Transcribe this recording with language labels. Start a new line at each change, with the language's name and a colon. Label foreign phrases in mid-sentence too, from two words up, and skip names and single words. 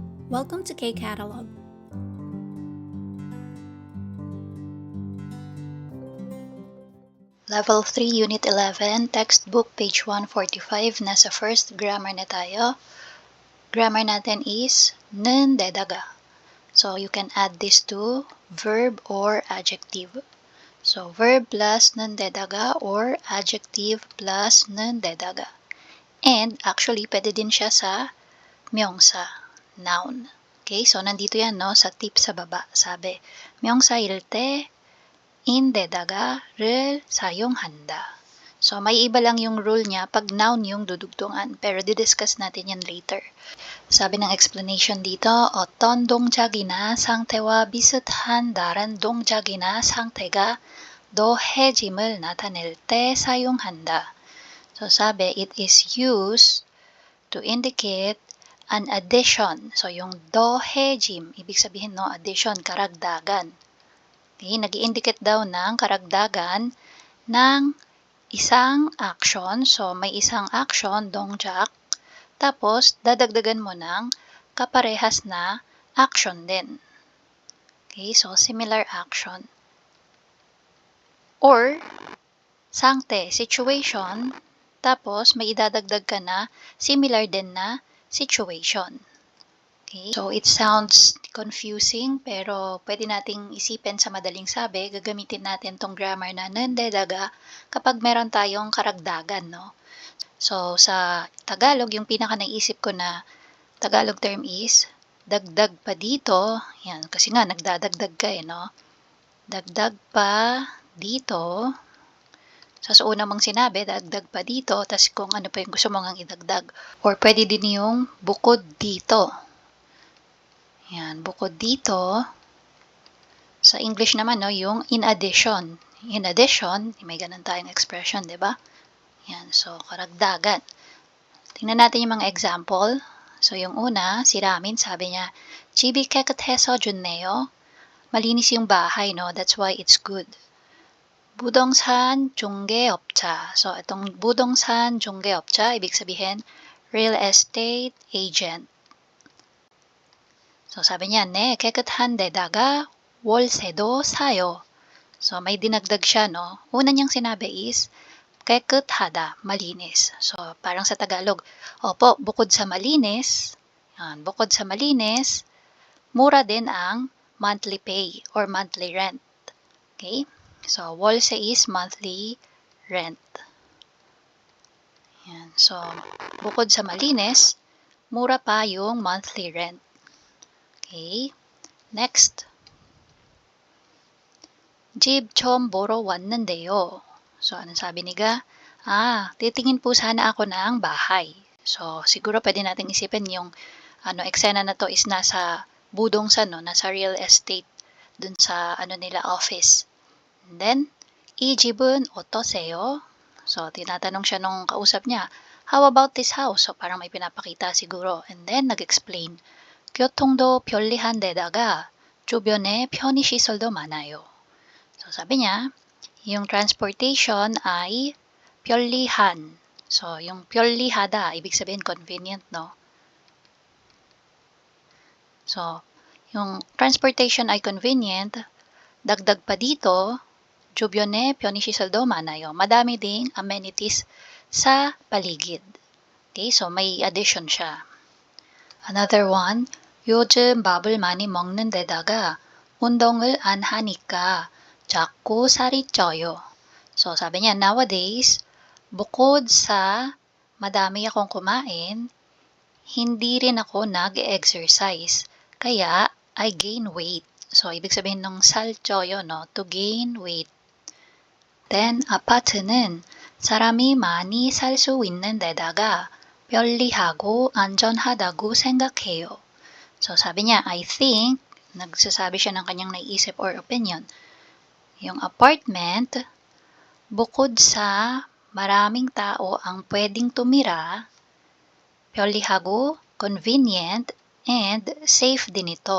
English: Welcome to K-Catalog. Level 3, Unit 11, Textbook, page 145,
Filipino: nasa first grammar na tayo. Grammar natin is nandedaga.
English: So, you can add this to verb or adjective. So, verb plus nandedaga or adjective plus nandedaga. And, actually,
Filipino: pwede din siya sa myongsa, noun. Okay, so nandito yan, no, sa tip sa baba. Sabi,
Korean: myongsa일 때 인데다가를 사용한다.
Filipino: So, may iba lang yung rule niya pag noun yung dudugtungan, pero didiscuss natin yan later. Sabi ng explanation dito,
Korean: 어떤 동작이나 상태와 비슷한 다른 동작이나 상태가 더해짐을 나타낼 때 사용한다.
Filipino: So, sabi,
English: it is used to indicate an addition. So,
Filipino: yung 더해짐, ibig sabihin, no, addition, karagdagan. Okay, nag-i-indicate daw ng karagdagan ng isang action. So, may isang action, dongjak. Tapos, dadagdagan mo ng kaparehas na action din.
English: Okay, so similar action. Or, sangte, situation.
Filipino: Tapos, may idadagdag ka na similar din na situation.
English: Okay, so it sounds confusing,
Filipino: pero pwede nating isipin sa madaling sabi, gagamitin natin tong grammar na nandedaga kapag meron tayong karagdagan, no? So, sa Tagalog, yung pinaka naisip ko na Tagalog term is, dagdag pa dito, yan, kasi nga, nagdadagdag ka no? Dagdag pa dito, sa una mong sinabi, dagdag pa dito, tas kung ano pa yung gusto mong idagdag. Or pwede din yung bukod dito. Yan, bukod dito, sa English naman, no, yung
English: in addition. In addition,
Filipino: may ganun tayong expression, di ba? Yan, so, karagdagan. Tingnan natin yung mga example. So, yung una, si Ramin, sabi niya,
Korean: 집이 깨끗해서 좋네요.
Filipino: Malinis yung bahay,
English: no? That's why it's good.
Korean: 부동산 중개업자.
Filipino: So, itong
Korean: 부동산 중개업자,
Filipino: ibig sabihin,
English: real estate agent.
Filipino: So, sabi niya,
Korean: 네, 깨끗한 데다가 월세도 사요.
Filipino: So, may dinagdag siya, no? Una niyang sinabi is,
Korean: 깨끗하다,
Filipino: malinis. So, parang sa Tagalog, opo, bukod sa malinis, bukod sa malinis, mura din ang
English: monthly pay or monthly rent. Okay? So, 월세 is monthly rent.
Filipino: Yan. So, bukod sa malinis, mura pa yung
English: monthly rent. Okay? Next.
Korean: 집 처음 보러 왔는데요.
Filipino: So, anong sabi ni Ga? Titingin po sana ako ng bahay. So, siguro pwede natin isipin yung eksena na to is nasa budongsan, no? Nasa
English: real estate,
Filipino: dun sa nila office.
English: And then,
Korean: 이 집은 어떠세요?
Filipino: So, tinatanong siya nung kausap niya,
English: how about this house? So,
Filipino: parang may pinapakita siguro.
English: And then,
Filipino: nag-explain,
Korean: 교통도 편리한 데다가 주변에 편의시설도 많아요.
Filipino: So, sabi niya, yung transportation ay 편리한. So, yung 편리하다, ibig sabihin convenient, no? So, yung transportation ay convenient, dagdag pa dito,
Korean: 주변에 편의시설도 많아요.
Filipino: Madami ding amenities sa paligid. Okay, so may addition siya.
English: Another one,
Korean: 요즘 밥을 많이 먹는 데다가 운동을 안 하니까 자꾸 살이 쪄요.
Filipino: So, sabi niya, nowadays, bukod sa madami akong kumain, hindi rin ako nag-exercise. Kaya,
English: I gain weight.
Filipino: So, ibig sabihin ng
Korean: 살쪄요,
Filipino: no?
English: To gain weight. Then,
Korean: 아파트는 사람이 많이 살 수 있는 데다가 편리하고 안전하다고 생각해요.
Filipino: So, sabi niya,
English: I think,
Filipino: nagsasabi siya ng kanyang naisip or opinion, yung apartment, bukod sa maraming tao ang pwedeng tumira,
Korean: 편리하고,
English: convenient, and safe
Filipino: din ito.